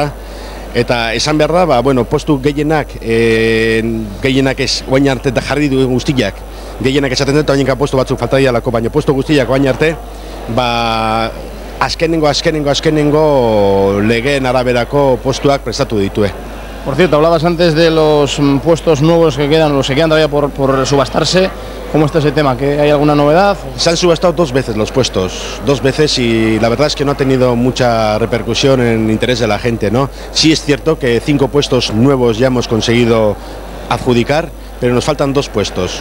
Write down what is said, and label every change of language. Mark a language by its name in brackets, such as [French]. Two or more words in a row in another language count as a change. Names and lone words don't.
[Basque] Eta esan behar da, postu gehienak ez oain arte eta jarri duen guztiak, gehienak esaten dut, oainka postu batzuk falta dialako, baina postu guztiak oain arte, azkenengo legeen araberako postuak prestatu ditue. [Spanish] Por cierto, hablabas antes de los puestos nuevos que quedan, los que quedan todavía por subastarse. ¿Cómo está ese tema? ¿Que hay alguna novedad? Se han subastado 2 veces los puestos, 2 veces, y la verdad es que no ha tenido mucha repercusión en interés de la gente, ¿no? Sí es cierto que 5 puestos nuevos ya hemos conseguido adjudicar, pero nos faltan 2 puestos.